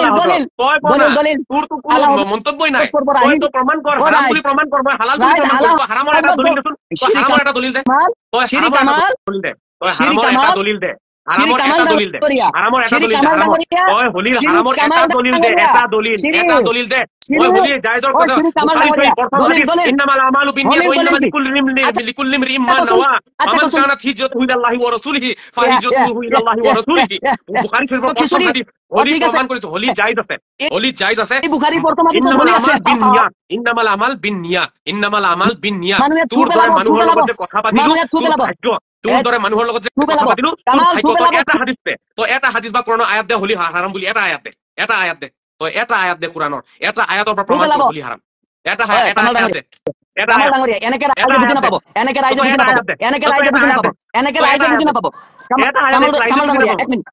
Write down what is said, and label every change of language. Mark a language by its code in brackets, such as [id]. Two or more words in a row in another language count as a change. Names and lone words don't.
[as] তোৰ তো কোনো মন্তব্যই নাই তই তো প্ৰমাণ কৰ হারাম বুলি প্ৰমাণ কৰ মই হালাল বুলি প্ৰমাণ কৰ হারামৰ এটা দলিল দেচোন তই হারামৰ এটা দলিল দে তই শিরি কামাল দলিল দে তই হারামৰ এটা দলিল দে হারামৰ এটা দলিল দে হারামৰ এটা দলিল দে তই হলিৰ হারামৰ এটা দলিল দে এটা দলিল দে তই হলি জায়েজৰ কথা [ar] إنما الأعمال بالنيات وإنما لكل امرئ ما نوى فمن كانت هجرته إلى الله ورسوله فهجرته إلى الله ورسوله [as] বুখারী শরীফৰ প্ৰথম হাদিস হলি প্ৰমাণ কৰিছে হলি জায়েজ আছে এই বুখারী প্ৰথম হাদিস হলি আছে [ar] إنما الأعمال بالنيات [as] তোৰ দৰে মানুহৰ লগত যে কথা পাতিলো তোৰ দৰে মানুহৰ লগত যে কথা পাতিলো তই এটা হাদিস বা কোৰআনৰ আয়াত দে হলি হাৰাম বুলি এটা আয়াত দে তই এটা আয়াত দে কোৰআনৰ এটা আয়াতৰ পৰা প্ৰমাণ হলি হাৰাম এটা হায়াত এটা হায়াত এটা কামাল ডাঙৰীয়া এনেকে ৰাইজে বুজি নাপাব এনেকে ৰাইজে বুজি নাপাব এনেকে ৰাইজে বুজি নাপাব এনেকে ৰাইজে বুজি নাপাব কামাল ডাঙৰীয়া এক মিনিট